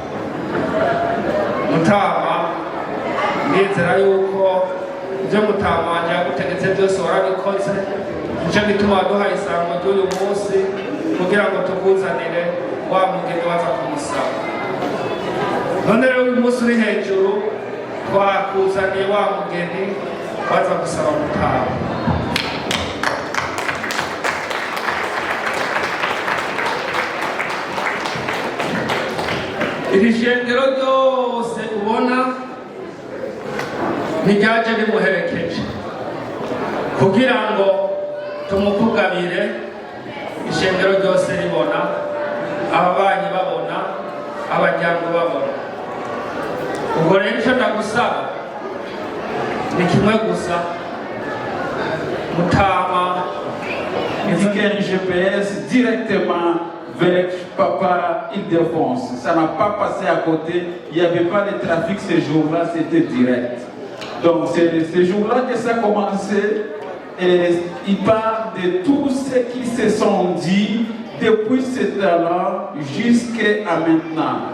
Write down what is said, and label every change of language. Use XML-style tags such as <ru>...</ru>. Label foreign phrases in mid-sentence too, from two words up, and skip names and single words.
<rn>Mutama ndizera yuko ibyo Mutama wanjye yagutegetse byose warabikoze, nicyo gituma waduhaye isango ry'uyu munsi kugira ngo tukuzanire wa mugeni waza kumusaba. None rero uyu munsi uri hejuru twakuzaniye wa mugeni waza gusaba Mutama. Iri shengero ryose ubona ntiryaje rimuherekeje kugira ngo tumukugabire, ishengero ryose ribona, ababanyi babona, abajyango babona. Ubwo rero icyo ndagusaba ni kimwe gusa, Mutama</rn> <fr>indiquer un GPS directement vers Papa Île-de-France. Ça n'a pas passé à côté, il n'y avait pas de trafic ces jours-là, c'était direct. Donc c'est ces jours-là que ça a commencé, et il parle de tout ce qui se sont dit depuis ce temps-là jusqu'à maintenant.</fr>